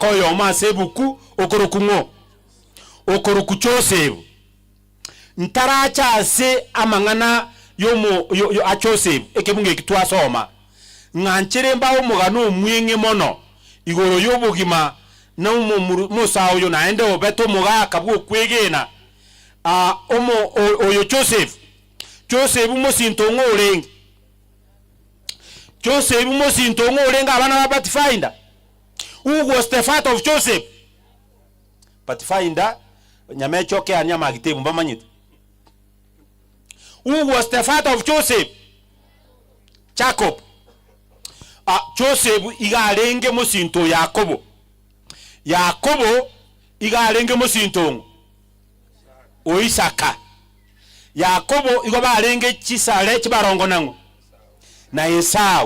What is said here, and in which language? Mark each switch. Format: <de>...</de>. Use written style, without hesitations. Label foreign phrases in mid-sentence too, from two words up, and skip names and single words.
<guz>oyomo ase ebuku okoroku Joseph ntaracha ase amang'ana yo Joseph ekebunge kitwasoma ng'anchere mbaho omugano omwenge mono igoro y'obogima na musa oyo naende obeto omugaka bw'okwegena oyo Joseph umusinto ng'orenge Joseph umusinto ng'orenge abana ba Pathfinder.</guz> <en>Who was the father of Joseph? Pathfinder</en> <guz>nyame choke anyama gitebu mbamanyite.</guz> <en>Who was the father of Joseph? Jacob.</en> <guz>Joseph igarenge musinto Yakobo. Yakobo igarenge musinto o Isaka. Yakobo igobarenge chisale chibarongo nango na Esau.</guz>